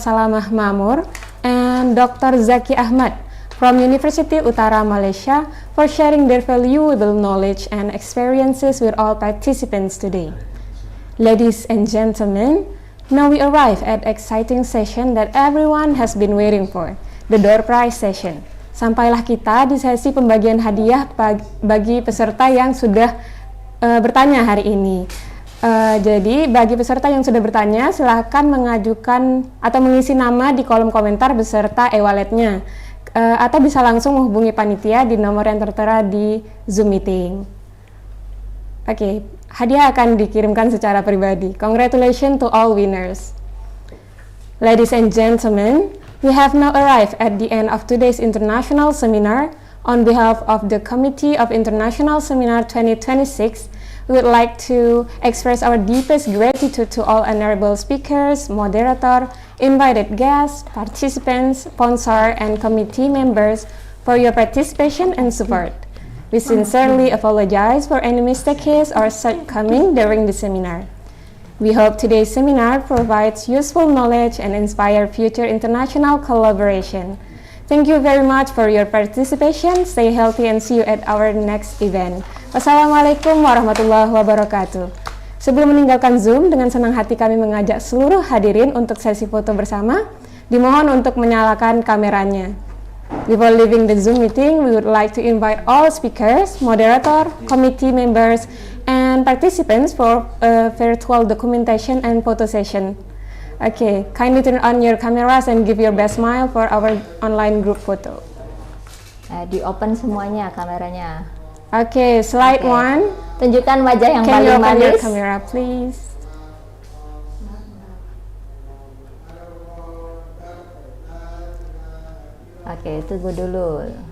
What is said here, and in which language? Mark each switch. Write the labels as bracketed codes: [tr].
[en] Salamah Mamur and Dr. Zaki Ahmad from University Utara Malaysia for sharing their valuable knowledge and experiences with all participants today. Ladies and gentlemen, now we arrive at exciting session that everyone has been waiting for, the door prize session. [id] Sampailah kita di sesi pembagian hadiah bagi peserta yang sudah bertanya hari ini. Jadi bagi peserta yang sudah bertanya, silahkan mengajukan atau mengisi nama di kolom komentar beserta e-walletnya, atau bisa langsung menghubungi panitia di nomor yang tertera di Zoom meeting. Oke, hadiah akan dikirimkan secara pribadi. [en] Congratulations to all winners. Ladies and gentlemen, we have now arrived at the end of today's international seminar. On behalf of the Committee of International Seminar 2026, we would like to express our deepest gratitude to all honorable speakers, moderator, invited guests, participants, sponsor, and committee members for your participation and support. We sincerely apologize for any mistakes or shortcomings during the seminar. We hope today's seminar provides useful knowledge and inspire future international collaboration. Thank you very much for your participation. Stay healthy and see you at our next event. [ar] Wassalamualaikum warahmatullahi wabarakatuh. [id] Sebelum meninggalkan Zoom, dengan senang hati kami mengajak seluruh hadirin untuk sesi foto bersama. Dimohon untuk menyalakan kameranya. [en] Before leaving the Zoom meeting, we would like to invite all speakers, moderator, committee members, and participants for a virtual documentation and photo session. Okay, kindly turn on your cameras and give your best smile for our online group photo. [id] Di open semuanya kameranya. [en] Okay, slide one. [id] Tunjukkan wajah yang [en] Can [id] paling [en] you open [id] manis. [en] your camera, please? [id] Oke, tunggu dulu.